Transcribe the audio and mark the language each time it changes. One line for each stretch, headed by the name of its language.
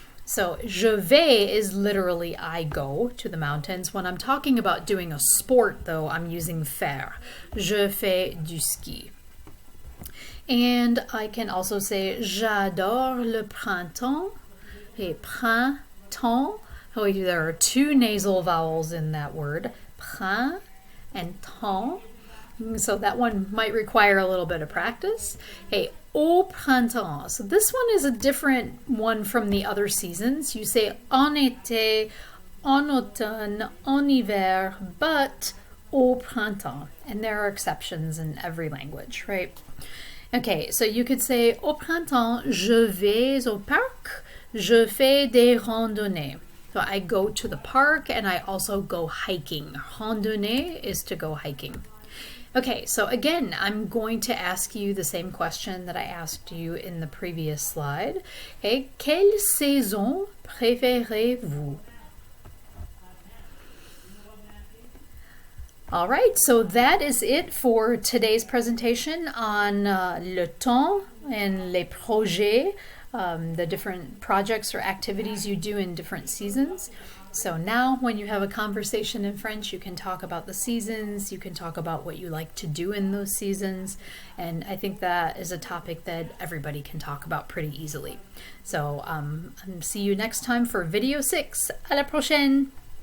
English: So
French: je vais
English: is literally I go to the mountains. When I'm talking about doing a sport, though, I'm using faire.
French: Je fais du ski.
English: And I can also say
French: j'adore le printemps. Et printemps.
English: Oh, there are two nasal vowels in that word. Prin and temps. So that one might require a little bit of practice. Hey,
French: au printemps.
English: So this one is a different one from the other seasons. You say
French: en été, en automne, en hiver,
English: but
French: au printemps.
English: And there are exceptions in every language, right? Okay, so you could say
French: au printemps, je vais au parc, je fais des randonnées.
English: So I go to the park and I also go hiking. Randonnée is to go hiking. Okay, so again, I'm going to ask you the same question that I asked you in the previous slide. Okay,
French: quelle saison préférez-vous?
English: All right, so that is it for today's presentation on
French: le temps
English: and
French: les projets,
English: the different projects or activities you do in different seasons. So now when you have a conversation in French, you can talk about the seasons, you can talk about what you like to do in those seasons, and I think that is a topic that everybody can talk about pretty easily. So see you next time for video 6.
French: À la prochaine!